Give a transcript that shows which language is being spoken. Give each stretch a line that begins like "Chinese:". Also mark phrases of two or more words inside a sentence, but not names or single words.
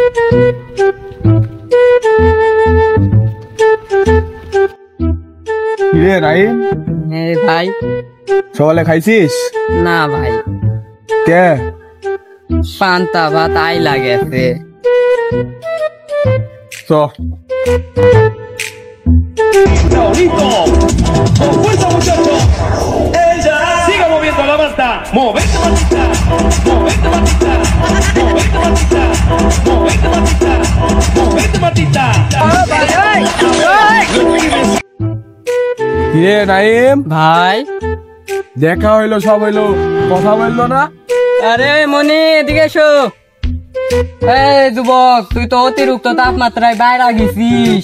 Bangla: কিরে রাহিম, ভাই সকালে খাইছিস? না ভাই, কে? পান্তা ভাত আই লাগেছে। তো
Spanish: Solito, con fuerza muchachos, ella siga moviendo la manta, movete matita, movete matita, movete matita, movete matita, movete matita.
Bangla: কিরে নাইম, ভাই দেখা হইলো, সব হইলো, কথা বললো না? আরে মনি এদিকে এসো। এই যুবক, তুই তো অতিরিক্ত তাপমাত্রায় বাইরে গেছিস।